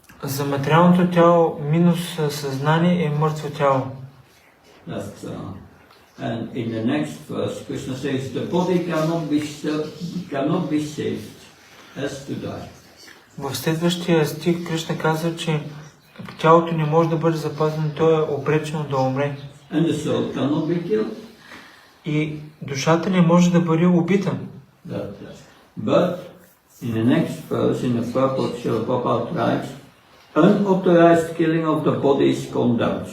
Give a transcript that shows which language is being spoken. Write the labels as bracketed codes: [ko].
[bg] За материалното тяло минус съзнание е мъртво тяло. [en] And in the next verse, Krishna says the body cannot be saved, has to die. [bg] В следващия стих Кришна казва, че тялото не може да бъде запазено, то е обречено да умре. [en] And the soul cannot be killed. [bg] И душата не може да бъде убита. [en] But in the next verse, in the purport, Srila Prabhupada writes, unauthorized killing of the body is condemned.